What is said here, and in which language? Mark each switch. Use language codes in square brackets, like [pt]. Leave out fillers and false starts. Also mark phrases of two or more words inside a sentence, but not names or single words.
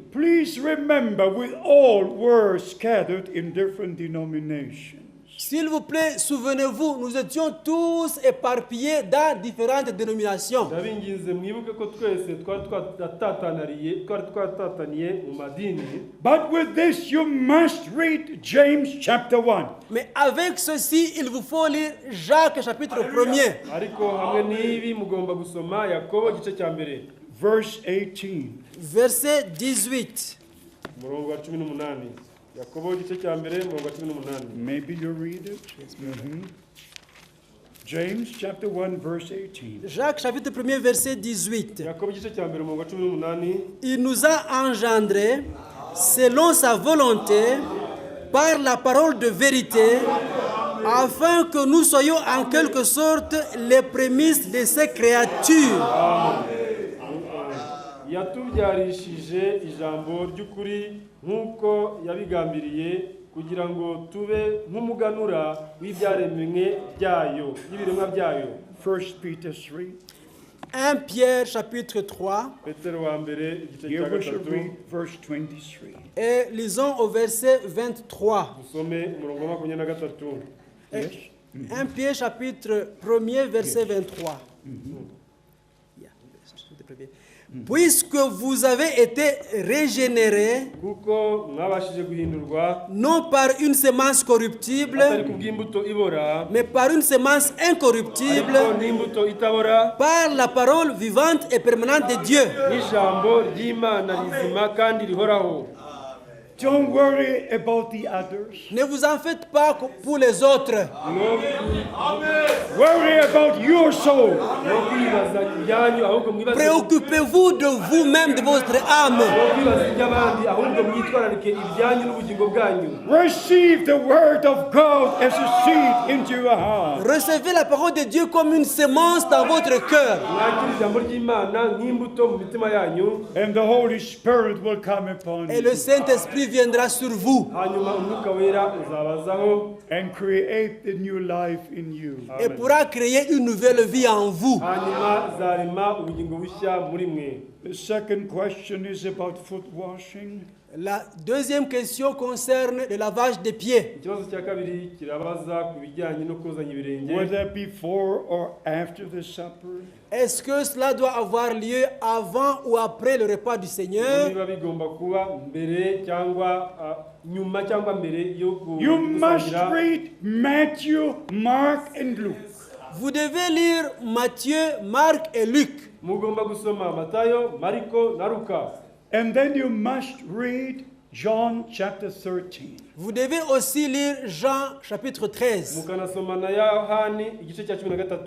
[en] Please remember, we all were scattered in different denominations. [fr] S'il vous plaît, souvenez-vous, nous étions tous éparpillés dans différentes dénominations. [rw] ndabinginze mwibuke ko twese twari twatataniye mu madini. [en] But with this, you must read James chapter 1. [fr] Mais avec ceci, il vous faut lire Jacques chapitre 1er, [rw] ariko hamwe n'ibi mugomba gusoma Yakobo igice cya mbere [en] Verse 18. [fr] verset 18. [rw] umurongo wa 18. Yakobo igice cya mbere umurongo wa 18. [en] Maybe you read it. Mhm. James chapter 1, verse 18. [fr] Jacques chapitre 1er, verset 18. [rw] Yakobo igice cya mbere umurongo wa 18. [fr] Il nous a engendrés selon sa volonté par la parole de vérité, afin que nous soyons en quelque sorte les prémices de ces créatures. [rw] yatubyarishije ijambo ry'ukuri nk'uko yabigambiriye kugira ngo tube nk'umuganura w'ibyaremwe byayo y'ibiremwa byayo. [en] 1 Peter 3. [fr] 1 Pierre chapitre 3 [rw] Petero wa mbere igice cya [en] Here we shall [rw] gatatu [en] read verse 23. [fr] et lisons au verset 23. [rw] dusome umurongo wa 23. [en] Yes. [fr] 1 Pierre chapitre 1er verset 23. Yeah, chapitre 1er. Puisque vous avez été régénérés, [rw] kuko mwabashije guhindurwa [fr] non par une semence corruptible, [rw] atari kubw'imbuto ibora [fr] mais par une semence incorruptible, [rw] ariko n'imbuto itabora [fr] par la parole vivante et permanente de Dieu. [rw] n'ijambo ry'Imana rizima kandi rihoraho. [en] Don't worry about the others. [fr] Ne vous en faites pas pour les autres. [en] Worry about your soul. [rw] no kwibaza ibyanyu ahubwo mwibaze [fr] Préoccupez-vous de vous-même, de votre âme. [rw] no kwibaza iby'abandi ahubwo mwitwararike ibyanyu n'ubugingo bwanyu. [en] Receive the word of God as a seed into your heart. [fr] Recevez la parole de Dieu comme une semence dans votre cœur. [rw] mwakire ijambo ry'Imana nk'imbuto mu mitima yanyu, [en] And the Holy Spirit will come upon [fr] Et le [en] you [fr] Saint-Esprit viendra sur vous [rw] hanyuma umwuka wera uzabazaho, [en] and create the new life in you. [fr] et pourra créer une nouvelle vie en vous. [rw] hanyuma zarema ubugingo bushya muri mwe. [en] The second question is about foot washing. [fr] La deuxième question concerne le lavage des pieds. [rw] Ikibazo cya kabiri kirabaza ku bijyanye no kozanya ibirenge, [en] Whether before or after the supper. [fr] Est-ce que cela doit avoir lieu avant ou après le repas du Seigneur? [rw] niba bigomba kuba mbere cyangwa nyuma cyangwa mbere yo [en] You must [rw] gusangira. [en] read Matthew, Mark, and Luke. [fr] Vous devez lire Matthieu, Marc et Luc. [rw] Mugomba gusoma Matayo, Mariko na Luka. [en] And then you must read John chapter 13. [fr] Vous devez aussi lire Jean chapitre 13. [rw] mukanasoma na Yohani igice cya 13.